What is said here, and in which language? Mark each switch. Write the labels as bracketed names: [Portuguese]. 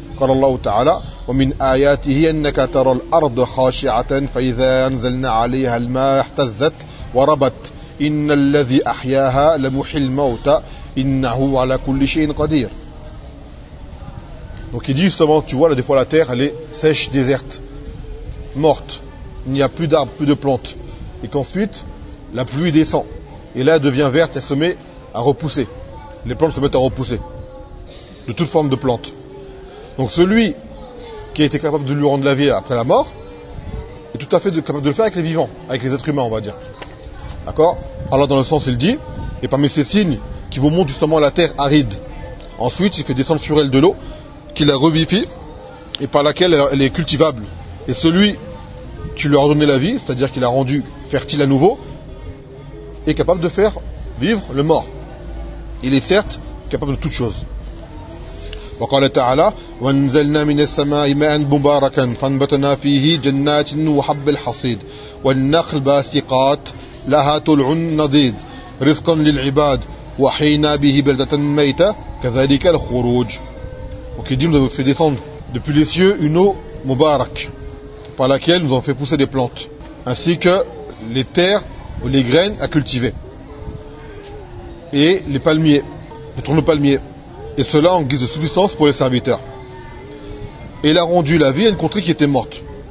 [Arabic] قال الله تعالى ومن آياته أنك ترى الأرض خاشعة فإذا أنزلنا عليها الماء اهتزت وربت إن الذي أحياها لمحيي الموتى إنه على كل شيء قدير. [French] Donc il dit justement, tu vois là, des fois la terre elle est sèche, déserte, morte, il n'y a plus d'arbres, plus de plantes, et qu'ensuite la pluie descend et là elle devient verte, elle se met à repousser, les plantes se mettent à repousser de toute forme de plantes. Donc celui qui a été capable de lui rendre la vie après la mort est tout à fait capable de le faire avec les vivants, avec les êtres humains, on va dire. D'accord ? Allah, dans le sens, il dit, et parmi ces signes qui vous montrent justement la terre aride, ensuite il fait descendre sur elle de l'eau qui la revivifie et par laquelle elle est cultivable. Et celui qui lui a redonné la vie, c'est-à-dire qui l'a rendu fertile à nouveau, est capable de faire vivre le mort. Il est certes capable de toute chose. [Arabic] وقال تعالى وانزلنا من السماء ماء مباركا فانبتنا فيه جنات وحب الحصيد والنخل باسقات لها طلع نضيد رزقا للعباد وحينا به بلدة ميتة كذلك الخروج. [French] Donc il dit, nous avons fait descendre depuis les cieux une eau mubarak par laquelle nous avons fait pousser des plantes ainsi que les terres ou les graines à cultiver et les palmiers, les tourne-palmiers. Et cela en guise de substance pour les serviteurs. Et il a rendu la vie à une contrée qui était morte.